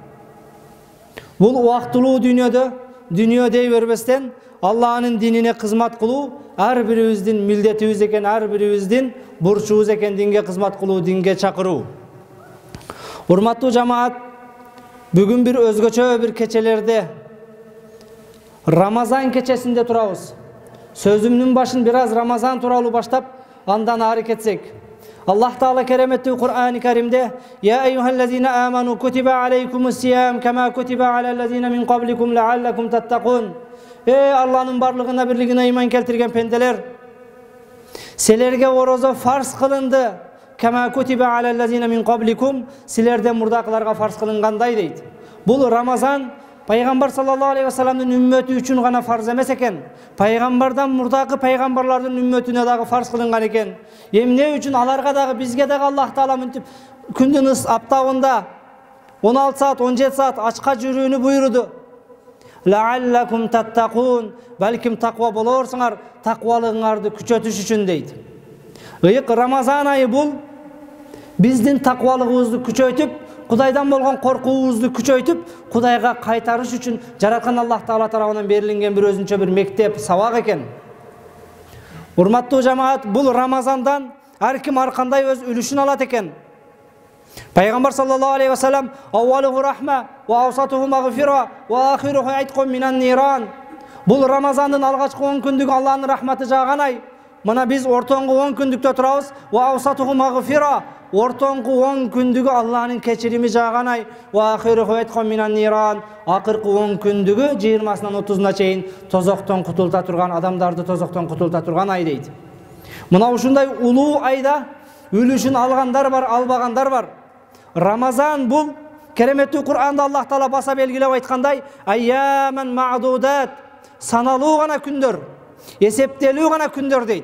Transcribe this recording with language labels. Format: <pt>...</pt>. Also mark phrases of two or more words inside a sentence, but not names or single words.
<ky>Бул убактылуу дүйнөдө, дүйнө дей бербестен Аллахнын динине кызмат кылуу ар бирибиздин милдетибиз экен, ар бирибиздин бурчубуз экен, динге кызмат кылуу, динге чакыруу. Урматтуу жамаат, бүгүн бир өзгөчө бир кечелерде Рамазан кечесинде турабыз. Сөзүмдүн башын бир аз Рамазан тууралуу баштап, андан ары кетсек. Аллах Таала кереметтүү Кур'ани Каримде</ky> <ar>«يا أيها الذين آمنوا كتب عليكم الصيام كما كتب على الذين من قبلكم لعلكم تتقون».</ar> <ky>Алланын барлыгына бирлигине ыйман келтирген пенделер, силерге орозо фарз кылынды.</ky> <ar>كما كتب على الذين من قبلكم,</ar> <ky>силерден мурдакыларга фарз кылынгандай дейт. Бул Рамазан Пайгамбар</ky> <ar>صلى الله عليه وسلم</ar> <ky>үммөтү үчүн гана фарз эмес экен. Пайгамбардан мурдакы пайгамбарлардын үммөтүнө дагы фарз кылынган экен. Эмне үчүн аларга дагы, бизге дагы Аллах Таала мынтип күндүн аптабында 16 саат, 17 саат ачка жүрүүнү буйруду.</ky> <ar>لعلكم تتقون,</ar> <ky>балким таква болорсуңар, таквалыгыңарды күчөтүш үчүн дейт. Ыйык Рамазан айы бул биздин таквалыгыбызды күчөтүп, Кудайдан болгон коркуубузду күчөйтүп, Кудайга кайтарыш үчүн жараткан Аллах Таала тарабынан берилген бир өзүнчө бир мектеп, сабак экен. Урматтуу жамаат, бул Рамазандан ар ким ар кандай өз үлүшүн алат экен.</ky> <ar>Пайгамбар صلى الله عليه وسلم أوله رحمة وأوسطه مغفرة وآخره عتق من النار».</ar> <ky>Бул Рамазандын алгачкы 10 күндүк Аллахнын рахматы жааган ай. Мына биз ортоңгу 10 күндүктө турабыз.</ky> <ar>«وأوسطه مغفرة»,</ar> <ky>ортоңку 10 күндүгү Аллахнын кечирими жааган ай.</ky> <ar>وآخره عتق من النار.</ar> <ky>Акыркы 10 күндүгү 20-сынан 30-на чейин тозоктон кутулта турган, адамдарды тозоктон кутулта турган ай дейт. Мына ушундай улуу айда үлүшүн алгандар бар, албагандар бар. Рамазан бул кереметтүү Кур'анда Аллах Таала баса белгилеп айткандай,</ky> <ar>أياما معدودات,</ar> <ky>саналуу гана күндөр, эсептелүү гана күндөр дейт.</ky>